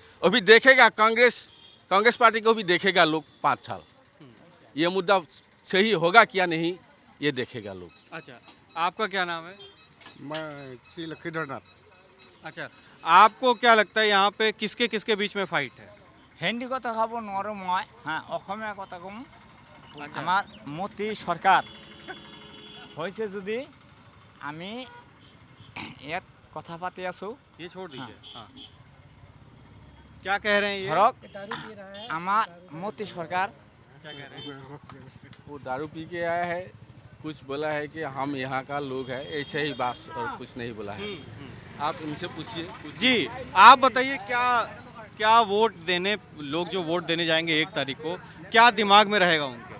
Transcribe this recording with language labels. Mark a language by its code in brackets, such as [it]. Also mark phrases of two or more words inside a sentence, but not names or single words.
[hi] अभी देखेगा कांग्रेस पार्टी को भी देखेगा लोग 5 साल, ये मुद्दा सही होगा क्या नहीं, ये देखेगा लोग। अच्छा, आपका क्या नाम है? मैं श्री लक्ष्मीधरनाथ। अच्छा, आपको क्या लगता है यहाँ पे किसके किसके बीच में फाइट है? [as] হিন্দী কথা খাব নোৱাৰোঁ মই, হ্যাঁ, অসমীয়া কথা ক'ম। আচ্ছা। আমাৰ মোদী চৰকাৰ হৈছে যদি আমি ইয়াত কথা পাতি আছোঁ, [hi] ये छोड़ दीजिए। हाँ, क्या कह रहे हैं ये? [as] ধৰক আমাৰ মোদী চৰকাৰ [hi] क्या कह रहे हैं? वो दारू पी के आया है, कुछ बोला है कि हम यहाँ का लोग है, ऐसे ही बात और कुछ नहीं बोला है। आप उनसे पूछिए। जी, आप बताइए क्या वोट देने, लोग जो वोट देने जाएंगे 1 तारीख को, क्या दिमाग में रहेगा उनके?